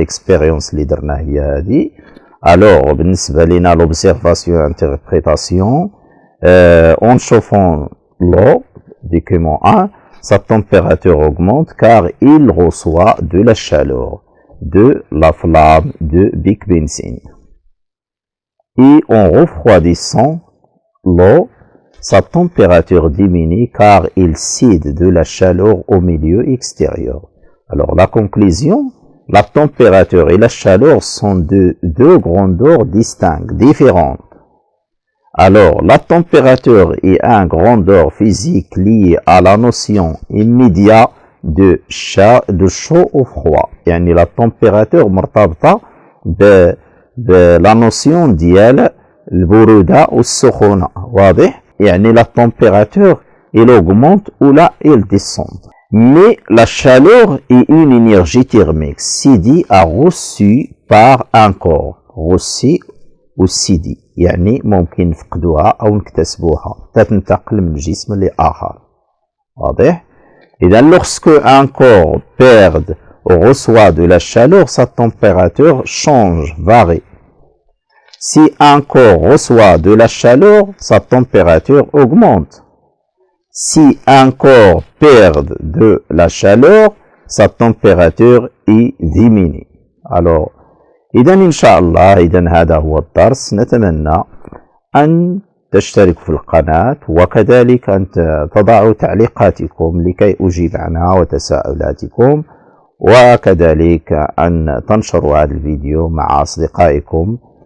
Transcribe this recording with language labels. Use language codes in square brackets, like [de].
[fr] L'expérience [ar] اللي درنا هي هذه. [fr] Alors, [ar] بالنسبة لنا [fr] l'observation et l'interprétation, en chauffant l'eau, document 1, sa température augmente car il reçoit de la chaleur de la flamme de bec benzine. Et en refroidissant l'eau, sa température diminue car il cède de la chaleur au milieu extérieur. Alors, la conclusion, la température et la chaleur sont deux grandeurs distinctes, différentes. Alors, la température est une grandeur physique liée à la notion immédiate de chaud ou froid. [ar] يعني [fr] la température [ar] مرتبطة بلا notion ديال البرودة والسخونة. واضح؟ يعني [fr] la température elle augmente ou là elle descend. Mais la chaleur est une énergie thermique, cédée à reçue par un corps, reçue ou cédée. [ar] يعني ممكن نفقدوها أو نكتسبوها تنتقل من جسم لآخر. واضح؟ إذا [fr] lorsque un corps perd ou reçoit de la chaleur, sa température change, varie. Si un corps reçoit de la chaleur, sa température augmente. Si un corps perd de la chaleur, sa température y diminue. [ar] Alors, إذا إن شاء الله إذا هذا هو الدرس. نتمنى أن تشتركوا في القناة وكذلك أن تضعوا تعليقاتكم لكي أجيب عنها وتساؤلاتكم، وكذلك أن تنشروا هذا الفيديو مع أصدقائكم.